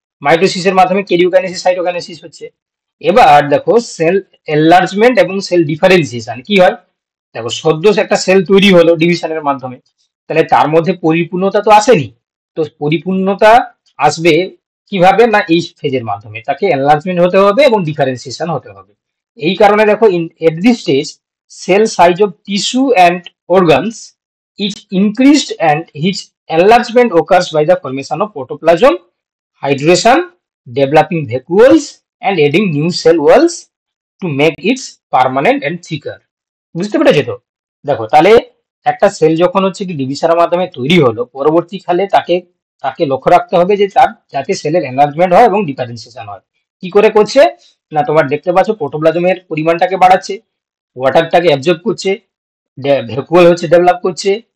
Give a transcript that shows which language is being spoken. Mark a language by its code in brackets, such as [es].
[bn] মাইটোসিসের মাধ্যমে কেরিওকাইনেসিস সাইটোকাইনেসিস হচ্ছে। এবার দেখো সেল এনলার্জমেন্ট এবং সেল ডিফারেন্সিয়েশন কি হয়। দেখো সদ্য একটা সেল তৈরি হলো ডিভিশনের মাধ্যমে, তাহলে তার মধ্যে পরিপূর্ণতা তো আসেনি। তো পরিপূর্ণতা আসবে কিভাবে না, এই ফেজের মাধ্যমে তাকে এনলার্জমেন্ট হতে হবে এবং ডিফারেন্সিয়েশন হতে হবে। এই কারণে দেখো [en] At this stage cell size of tissue and organs is increased and his enlargement occurs by the formation of protoplasm, hydration, developing vacuoles and adding new cell walls to make it permanent and thicker। [bn] বুঝতে পেরেছো তো? দেখো তাহলে একটা sell যখন হচ্ছে কি ডিভিশনের মাধ্যমে তৈরি হলো, পরবর্তীকালে তাকে তাকে লক্ষ্য রাখতে হবে যে তার যাতে সেলের এনলার্জমেন্ট হয় এবং ডিফারেন্সিয়েশন হয়। কি করে করছে না, তোমার দেখতে পাচ্ছ প্রোটোপ্লাজমের পরিমাণটাকে বাড়াচ্ছে, ওয়াটারটাকে অ্যাবজর্ব করছে, ভ্যাকুয়াল হচ্ছে ডেভেলপ করছে।